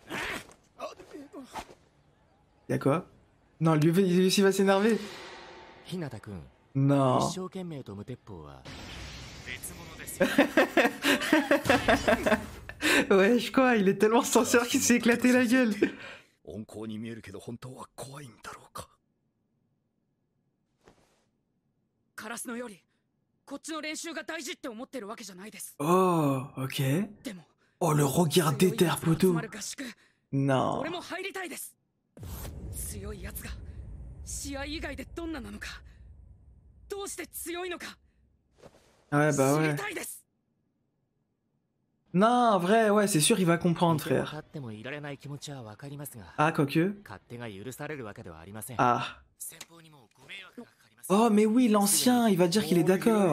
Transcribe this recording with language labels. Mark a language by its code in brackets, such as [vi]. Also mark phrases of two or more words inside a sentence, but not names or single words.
[fr] Y'a quoi? Non, lui aussi va s'énerver. Non. Ouais, je crois, il est tellement sincère qu'il s'est éclaté la gueule. [ja] 温厚に見えるけど本当は怖いんだろうか。カラスのよりこっちの練習が大事って思ってるわけじゃないです。 [fr] Oh, ok. [ja] でも [fr] Oh, le regard déter, poteau. Non. [ja] 俺も入りたいです。強いやつが試合以外でどんななのか、どうして強いのか。 [fr] Ouais, bah ouais. Non, en vrai, ouais, c'est sûr, il va comprendre, frère. Ah, quoique. Ah. Oh, mais oui, l'ancien, il va dire qu'il est d'accord.